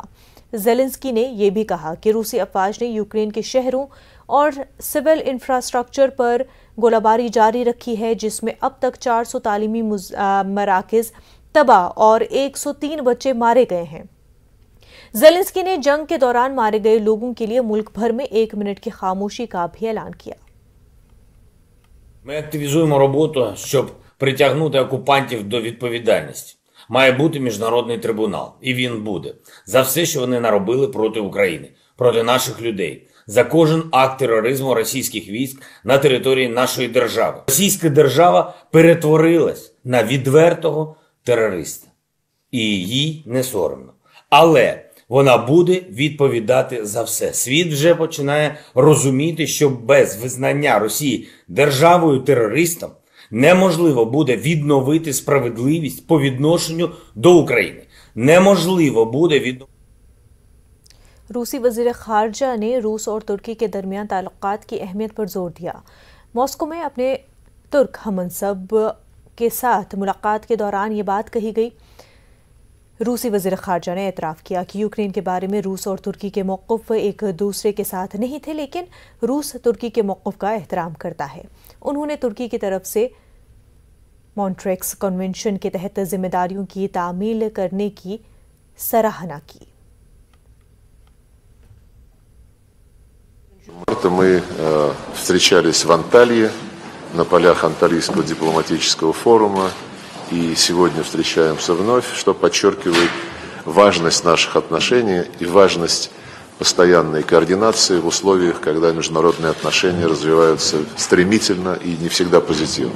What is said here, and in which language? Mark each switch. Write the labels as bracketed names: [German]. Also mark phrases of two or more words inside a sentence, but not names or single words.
[Hindi] ज़ेलेंस्की ने यह भी कहा कि रूसी अफवाज ने यूक्रेन के शहरों और सिविल इंफ्रास्ट्रक्चर पर गोलाबारी जारी रखी है, जिसमें अब तक 400 तालीमी मराकिज तबाह और 103 बच्चे मारे गए हैं। ज़ेलेंस्की ने जंग के दौरान मारे गए लोगों के लिए मुल्क भर में 1 मिनट की खामोशी का भी ऐलान किया। [Ukrainian] Ми активізуємо роботу, щоб притягнути окупантів до відповідальності. Має бути міжнародний трибунал, і він буде. За все, що вони наробили проти України, проти наших людей. За кожен акт тероризму російських військ на території нашої держави. Російська держава перетворилась на відвертого терориста. І їй не соромно. Але вона буде відповідати за все. Світ вже починає розуміти, що без визнання Росії державою-терористом неможливо буде відновити справедливість по відношенню до України. Неможливо буде відновити. [Hindi] रूसी वज़ीर ख़ारजा ने रूस और तुर्की के दरमियान ताल्लुकात की अहमियत पर जोर दिया। मॉस्को में अपने तुर्क हमनसब के साथ मुलाकात के दौरान ये बात कही गई। रूसी वज़ीर ख़ारजा ने एतराफ़ किया कि यूक्रेन के बारे में रूस और तुर्की के मौक़िफ़ एक दूसरे के साथ नहीं थे, लेकिन रूस तुर्की के मौक़िफ़ का एहतराम करता है। उन्होंने तुर्की की तरफ से मॉन्ट्रेक्स कन्वेंशन के तहत जिम्मेदारियों की तामील करने की सराहना की। [Russian] Марта мы встречались в Анталье, на полях Антальского дипломатического форума, и сегодня встречаемся вновь, что подчеркивает важность наших отношений и важность постоянной координации в условиях, когда международные отношения развиваются стремительно и не всегда позитивно.